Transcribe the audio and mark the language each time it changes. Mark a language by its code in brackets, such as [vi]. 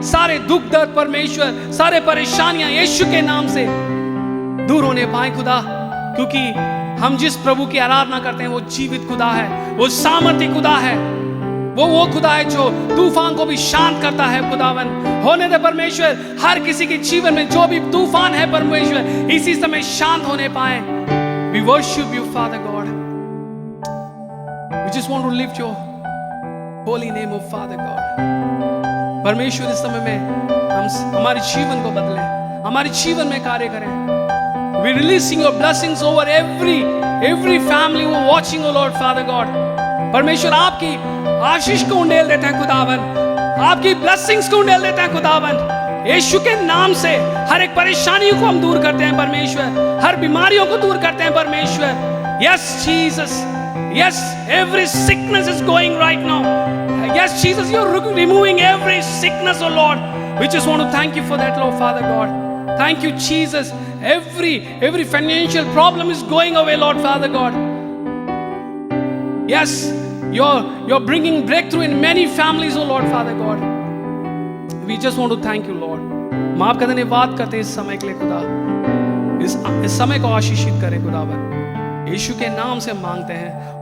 [hi] सारे दुख दर्द परमेश्वर, सारे परेशानियां यीशु के नाम से दूर होने पाए खुदा, क्योंकि हम जिस प्रभु की आराधना करते हैं वो जीवित खुदा है, वो सामर्थी खुदा है, वो खुदा है जो तूफान को भी शांत करता है। खुदावन होने दे परमेश्वर, हर किसी के जीवन में जो भी तूफान है परमेश्वर इसी समय शांत होने पाए। [en] We worship you, Father God. We just want to lift your holy name, of Father God. [hi] परमेश्वर इस समय में हम हमारे जीवन को बदले, हमारे जीवन में कार्य करें। [en] We releasing your blessings over every family who are watching, oh Lord, Father God. [hi] परमेश्वर आपकी आशीष को उंडेल देते हैं खुदावन, आपकी ब्लेसिंग्स को उंडेल देते हैं खुदावन। यीशु के नाम से हर एक परेशानियों को हम दूर करते हैं परमेश्वर, हर बीमारियों को दूर करते हैं परमेश्वर। [en] Yes Jesus, yes, every sickness is going right now. Yes Jesus, you're removing every sickness, oh Lord. We just want to thank you for that, Lord, Father God. Thank you Jesus. Every financial problem is going away, Lord, Father God. Yes, you're bringing breakthrough in many families, oh Lord, Father God. We just want to thank you, Lord. [hi] हम आपका धन्यवाद करते हैं इस समय के लिए खुदा, इस समय को आशीषित करें खुदावन, यीशु के नाम से मांगते हैं।